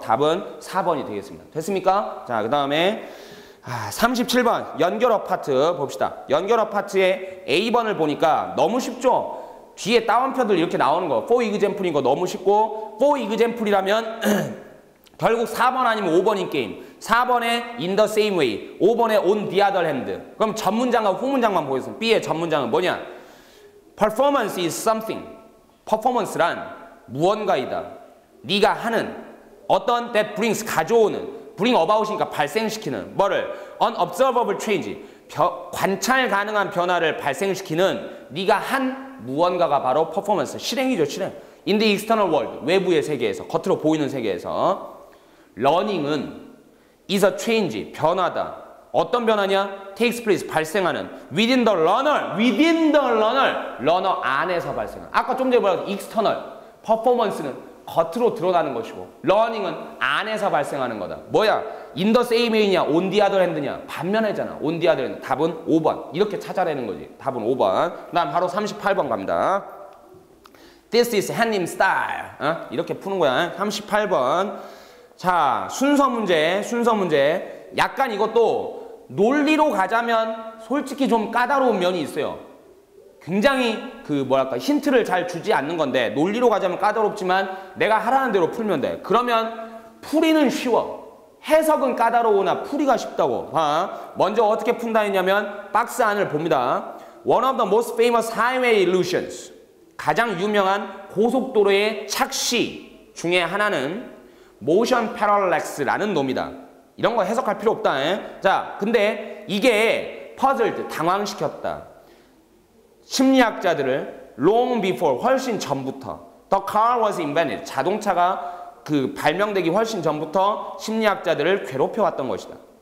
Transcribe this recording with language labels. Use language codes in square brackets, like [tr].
[ko] 답은 4번이 되겠습니다. 됐습니까? 자, 그 다음에 37번 연결어 파트 봅시다. 연결어 파트의 A번을 보니까 너무 쉽죠? 뒤에 따옴표들 이렇게 나오는 거 [en] for example [ko] 인 거 너무 쉽고 for example이라면 결국 4번 아니면 5번인 게임. 4번에 [en] in the same way, [ko] 5번에 [en] on the other hand. [ko] 그럼 전문장과 후문장만 보겠습니다. B의 전문장은 뭐냐? [en] Performance is something. [ko] performance란 무언가이다. 네가 하는 어떤 [en] that brings [ko] 가져오는 [en] bring about [ko] 이니까 발생시키는 뭐를 [en] unobservable change [ko] 관찰 가능한 변화를 발생시키는 네가 한 무언가가 바로 performance 실행이죠. 실행. [en] In the external world [ko] 외부의 세계에서 겉으로 보이는 세계에서 [en] learning은 is a change, [ko] 변화다. 어떤 변화냐? [en] takes place, [ko] 발생하는 [en] within the learner, learner [ko] 안에서 발생하는. 아까 좀 전에 뭐라고 external, performance는 겉으로 드러나는 것이고 learning은 안에서 발생하는 거다. 뭐야? [en] in the same way [ko] 냐? [en] on the other hand [ko] 냐? 반면에잖아. on the other hand. 답은 5번. 이렇게 찾아내는 거지. 답은 5번. 그 다음 바로 38번 갑니다. [en] This is 한님 style. [ko] 이렇게 푸는 거야. 38번. 자, 순서 문제. 약간 이것도 논리로 가자면 솔직히 좀 까다로운 면이 있어요. 굉장히 힌트를 잘 주지 않는 건데 논리로 가자면 까다롭지만 내가 하라는 대로 풀면 돼. 그러면 풀이는 쉬워. 해석은 까다로우나 풀이가 쉽다고. 먼저 어떻게 푼다 했냐면 박스 안을 봅니다. [en] One of the most famous highway illusions. [ko] 가장 유명한 고속도로의 착시 중에 하나는 motion parallax라는 놈이다. 이런 거 해석할 필요 없다. 자, 근데 이게 puzzled, 당황시켰다. 심리학자들을 [en] long before, [ko] 훨씬 전부터 [en] the car was invented, [ko] 자동차가 발명되기 훨씬 전부터 심리학자들을 괴롭혀왔던 것이다.